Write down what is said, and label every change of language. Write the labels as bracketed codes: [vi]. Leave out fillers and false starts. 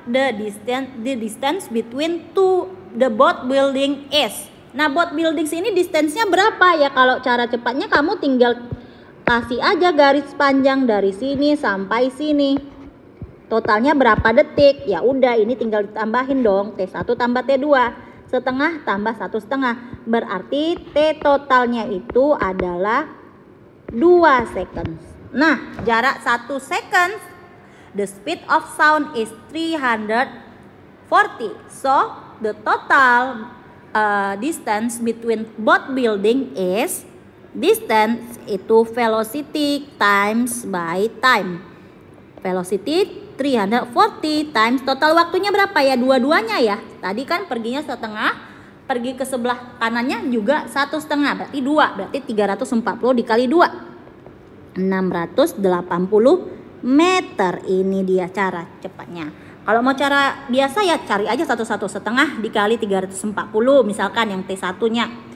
[en] The distance between the both building is. [id] Nah, both buildings ini distance-nya berapa ya? Kalau cara cepatnya kamu tinggal kasih aja garis panjang dari sini sampai sini. Totalnya berapa detik? Ya udah, ini tinggal ditambahin dong. T1 tambah T2. Setengah tambah 1/2 berarti T totalnya itu adalah 2 seconds. Nah, jarak [en] 1 seconds, the speed of sound is 340. So the total distance between both building is distance itu velocity times by time. Velocity 340 times [id] total waktunya berapa ya? Dua-duanya ya. Tadi kan perginya setengah, pergi ke sebelah kanannya juga 1/2, berarti 2. Berarti 340 dikali 2. 680 meter. Ini dia cara cepatnya. Kalau mau cara biasa ya cari aja 1,5 dikali 340 misalkan yang T1-nya.